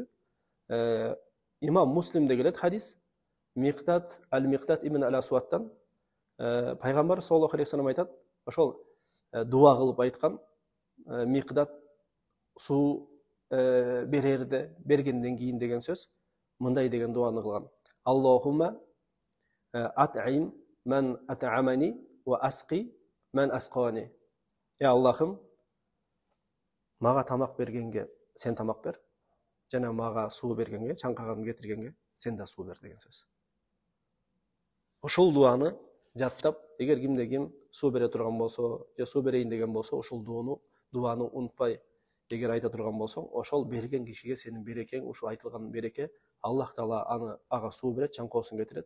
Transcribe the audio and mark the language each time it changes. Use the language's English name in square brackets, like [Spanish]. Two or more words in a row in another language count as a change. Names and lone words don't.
[Kyrgyz] Имам Муслимде келет хадис. Миqdad ибн ал-Асвадтан пайгамбар [Arabic] صلى الله عليه وسلم [Kyrgyz] айтат, ошол дуа кылып айткан, Миqdad суу бергенден кийин деген сөз, мындай деген дуаны кылган. [Arabic] اللهم أطعم من أطعمني واسق من سقاني. [Kyrgyz] Аллахым, мага тамак бергенге сен тамак бер, жана мага суу бергенге, чаңкаганды кетиргенге сен да суу бер деген сөз. ошол дуаны жаттап, эгер кимде ким суу бере турган болсо, же суу берейин деген болсо, ошол дуаны унутпай эгер айта турган болсоң, ошол берген кишиге сенин берекең, ушул айтылган береке, Аллах Таала ага суу берет, чаңкоосун кетирет.